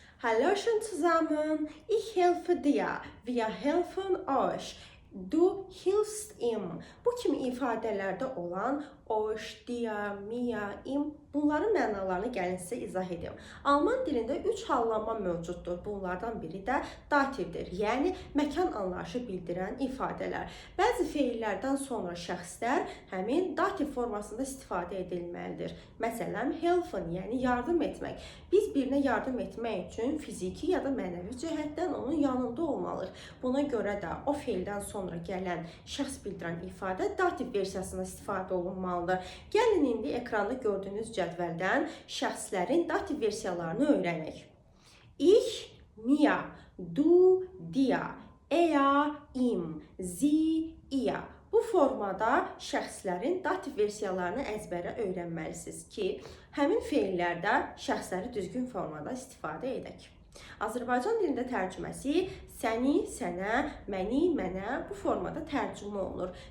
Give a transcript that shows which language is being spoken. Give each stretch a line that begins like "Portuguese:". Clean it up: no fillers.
German: Hallo schön zusammen, ich helfe dir, wir helfen euch. Du hilfst ihm.
Azerbaijani: Bu kimi ifadələrdə olan euch, dir, mir, im bunların mənalarını gəlin sizə izah edim. Alman dilində 3 hallanma mövcuddur. Bunlardan biri də dativdir, yəni məkan anlayışı bildirən ifadələr. Bəzi feillərdən sonra şəxslər həmin dativ formasında istifadə edilməlidir. Məsələn, helfen, yəni yardım etmək. Biz birinə yardım etmək üçün fiziki ya da mənəvi cəhətdən onun yanında olmalıyıq. Buna görə də o feildən sonra gələn şəxs bildirən ifadə dativ versiyasında istifadə olunmalıdır. Gəlin indi ekranda gördüyünüz cədvəldən şəxslərin dativ versiyalarını öyrənək.
German: Ich, mir, du, dir, er, im, sie, ihr.
Azerbaijani: Bu formada şəxslərin dativ versiyalarını əzbərə öyrənməlisiniz ki, həmin feillərdə şəxsləri düzgün formada istifadə edək. Azərbaycan dilində tərcüməsi səni, sənə, məni, mənə bu formada tərcümə olunur.